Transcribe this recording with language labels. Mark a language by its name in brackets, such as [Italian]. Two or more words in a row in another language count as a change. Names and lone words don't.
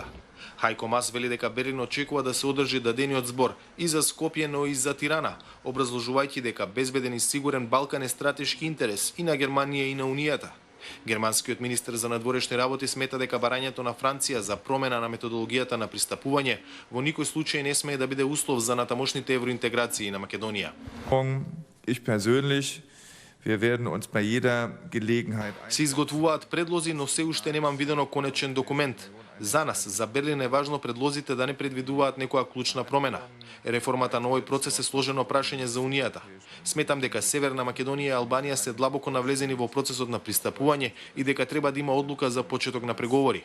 [Macedonian] Хајко Мас вели дека Берлин очекува да се одржи дадениот збор и за Скопје, но и за Тирана, образложувајќи дека безбеден и сигурен Балкан е стратешки интерес и на Германија и на Унијата. Германскиот министер за надворешни работи смета дека барањето на Франција за промена на методологијата на пристапување во никој случај не смее да биде услов за натамошните евроинтеграции на Македонија. [German] Ich persönlich, wir werden uns bei jeder Gelegenheit [Macedonian] Се изготвуваат предлози, но се уште немам видено конечен документ. За нас, за Берлин е важно предлозите да не предвидуваат некоја клучна промена. Реформата на овој процес е сложено прашање за Унијата. Сметам дека Северна Македонија и Албанија се длабоко навлезени во процесот на пристапување и дека треба да има одлука за почеток на преговори.